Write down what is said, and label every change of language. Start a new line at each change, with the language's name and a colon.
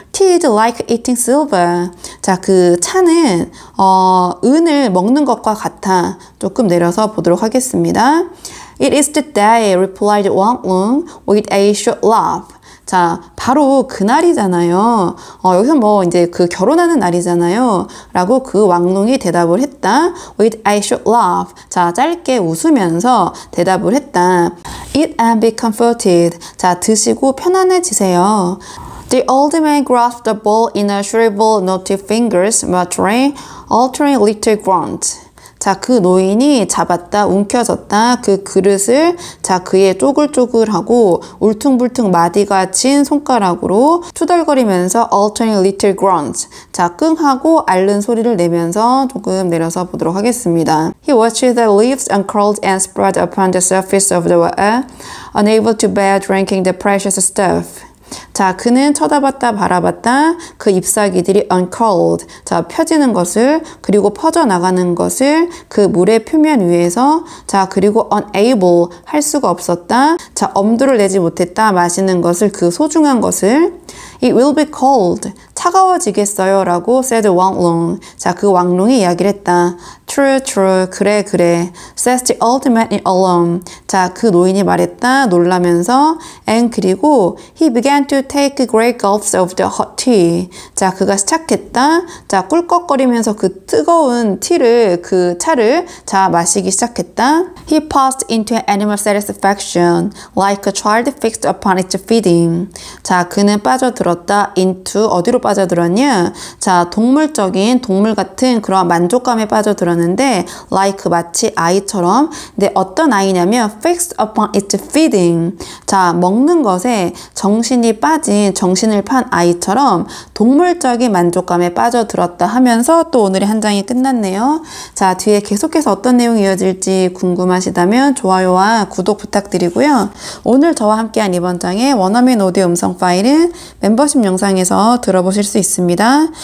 English: Tea is like eating silver.
Korean: 자, 그 차는 은을 먹는 것과 같아. 조금 내려서 보도록 하겠습니다.
English: It is the day, replied Wang Lung with a short laugh.
Korean: 자, 바로 그날이잖아요. 여기서 뭐 이제 그 결혼하는 날이잖아요. 라고 그 왕룽이 대답을 했다.
English: With a short laugh.
Korean: 자, 짧게 웃으면서 대답을 했다.
English: Eat and be comforted.
Korean: 자, 드시고 편안해지세요.
English: The old man grasped the bowl in a shriveled, knotty fingers, muttering, altering little grunts.
Korean: 자, 그 노인이 잡았다, 움켜졌다, 그 그릇을 자, 그의 쪼글쪼글하고 울퉁불퉁 마디가 친 손가락으로 투덜거리면서
English: altering little grunts.
Korean: 자, 끙하고 앓는 소리를 내면서 조금 내려서 보도록 하겠습니다.
English: He watched the leaves uncurled and spread upon the surface of the water, unable to bear drinking the precious stuff.
Korean: 자, 그는 쳐다봤다 바라봤다 그 잎사귀들이 uncurled, 자, 펴지는 것을 그리고 퍼져나가는 것을 그 물의 표면 위에서 자, 그리고 unable, 할 수가 없었다. 자, 엄두를 내지 못했다. 마시는 것을, 그 소중한 것을
English: It will be cold,
Korean: 차가워지겠어요 라고
English: said Wang Lung.
Korean: 자, 그 왕룽이 이야기를 했다.
English: True, true,
Korean: 그래, 그래.
English: Says the old man in alarm.
Korean: 자, 그 노인이 말했다. 놀라면서
English: and 그리고 he began to take great gulps of the hot tea.
Korean: 자, 그가 시작했다. 자, 꿀꺽거리면서 그 뜨거운 티를, 그 차를 자, 마시기 시작했다.
English: He passed into animal satisfaction, like a child fixed upon its feeding.
Korean: 자, 그는 빠져들었다. into, 어디로 빠져들었냐? 자, 동물적인, 동물 같은 그런 만족감에 빠져들었는데 like, 마치 아이처럼. 근데 어떤 아이냐면
English: fixed upon its feeding.
Korean: 자, 먹는 것에 정신이 빠진, 정신을 판 아이처럼 동물적인 만족감에 빠져들었다 하면서 또 오늘의 한 장이 끝났네요. 자, 뒤에 계속해서 어떤 내용이 이어질지 궁금하시다면 좋아요와 구독 부탁드리고요. 오늘 저와 함께한 이번 장의 원어민 오디오 음성 파일은 멤버십 영상에서 들어보실 수 있습니다.